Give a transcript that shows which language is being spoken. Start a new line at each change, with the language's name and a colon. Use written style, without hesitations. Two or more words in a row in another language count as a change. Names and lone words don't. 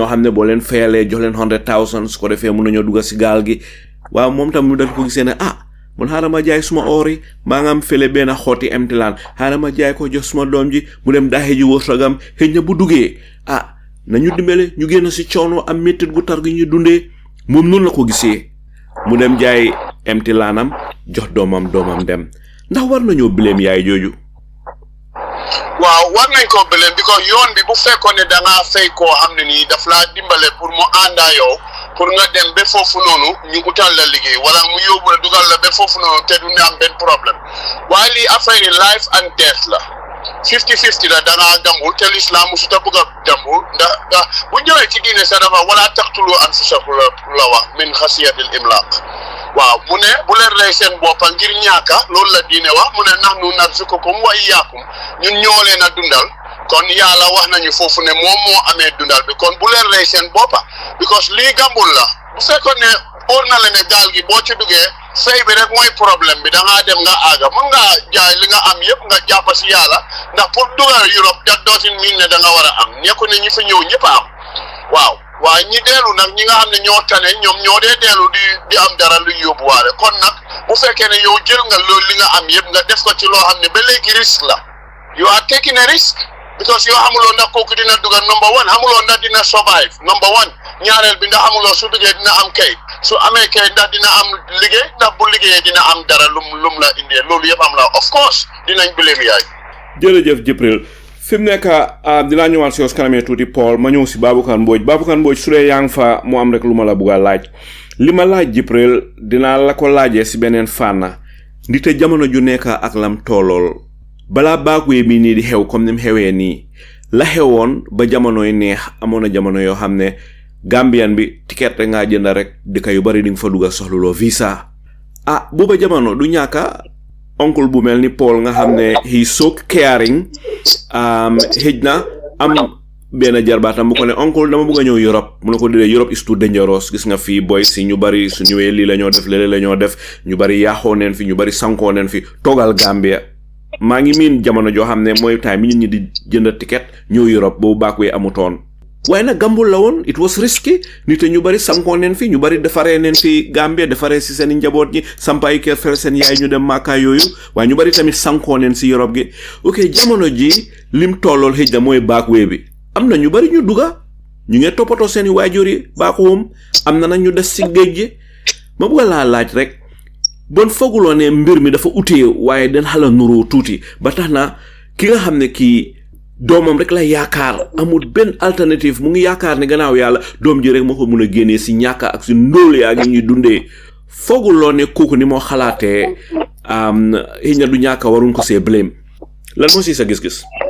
Wolof: xam ne boo leen fayalee jox leen 100,000 su ko defee mun nañoo dugg si gaal gi waaw moom tam mu dal ko gisee ne man xaaral ma jaay suma ori maa nga am fele benn xooti emtilaan xaaral ma jaay ko jox suma doom ji mu dem daaxee ji wërsëgam xëy na bu duggee nañu dimbale ñu génn si coono am méttit gu tar gi ñu dundee moom noonu la ko gisee mu dem jaay emtilaanam jox doomam dem ndax war nañoo bileem yaay jooju. waaw war nañ ko bileem because yoon bi bu fekkoon ne da ngaa fay koo xam ne nii daf laa dimbale pour mu àndaa yow pour nga dem ba foofu noonu ñu utal la liggéey wala mu yóbbu la dugal la ba foofu noonu te du ne am benn problème waaye lii affaire yi
English: life and death
Wolof: la 50-50 la da ngaa gambul te l'islam musu ta bëgg a gambul ndax bu ñëwee ci diine sa dafa
Arabic: ولا تقتلوا أنفسكم
Wolof: la wax
Arabic: من خشية إملاق
Wolof: waaw mu ne bu leen rey seen boppa ngir ñaaka loolu la diine wax mu ne
Arabic: نحن نرزقكم وإياكم
Wolof: ñun ñoo leen a dundal kon yàlla wax nañu foofu ne moom moo amee dundal bi kon bu leen rey seen boppa because lii gambul la bu fekkoon ne óor na la ne gaal gi boo ci duggee fay bi rek mooy problème bi da ngaa dem nga aaga mën ngaa jaay li nga am yëpp nga jàpp si yàlla ndax pour dugal Europe
English: that doesn't mean
Wolof: ne da nga war a am nekku ne ñi fi ñëw ñëpp a am waaw waaye ñi deelu nag ñi nga xam ne ñoo tane ñoom ñoo dee deelu di am dara lu yóbbuwaale kon nag bu fekkee ne yow jël nga loolu li nga am yëpp nga def ko ci loo xam ne ba léegi risque la
English: you are taking a risk because
Wolof: yow xamuloo ndax kooku dina dugal
English: number one
Wolof: xamuloo ndax dina survive
English: number one
Wolof: ñaareel bi ndax xamuloo su duggee dina am kay su amee kay ndax dina am liggéey ndax bu liggéeyee dina am dara lum la indee loolu yëpp am la
English: of course
Wolof: dinañ bileem yaay. jërëjëf Jibril fi mu nekk dinaa ñëwaat si kanamee tuuti Paul ma ñëw si Baboucarr Mbodj su dee yaa ngi fa mu am rek lu ma la bugg a laaj li ma laaj Jibril dinaa la ko laajee si beneen fànna ndite jamono ju nekk ak lam toolool balaa backway bi nii di xew comme ni mu xewee nii la xewoon ba jamonoy neex amoon na jamono yoo xam ne Gambian bi ticket rek ngaa jënd rek dëkk yu bari di nga fa dugg soxluloo visa booba jamono du ñàkka oncle bu mel ni Paul nga xam ne
English: he so caring
Wolof: xëj na am benn jarbaatam bu ko ne oncle dama bëgg a ñëw Europe mu ne ko dee
English: Europe is too dangerous
Wolof: gis nga fii boy si ñu bari su ñëwee lii la ñoo def léeg la ñoo def ñu bari yaaxoo neen fi ñu bari sankoo neen fi toogal Gambia maa ngi miin jamono joo xam ne mooy time bi nit ñi di jënd ticket ñëw Europe boobu backway amutoon waaye nag gambul la woon
English: it was risky
Wolof: nit ñu bari sankoo neen fi ñu bari defaree neen fi Gambia defaree si seen njaboot ñi sampaay kër fer seen yaay ñu dem Makka yooyu waaye ñu bari tamit sankoo neen si Europe gi ok jamono ji lim tollool xëj na mooy backway bi am na ñu bari ñu dugga ñu ngi toppatoo seen waajur yi baaxoom am na nag ñu des si géej gi ma bëgg laa laaj rek bon fooguloo ne mbir mi dafa utee waaye den xala nuroo tuuti ba tax na ki nga xam ne kii doomam rek la yaakaar amul benn alternative mu ngi yaakaar ne gannaaw yàlla doom ji rek moo ko mun a génnee si ñàkk ak si ndóol yaa ngi ñuy dundee fooguloo ne kooku ni moo xalaatee xëy na du ñàkk waruñ ko see blame lan moo si sa gis-gis.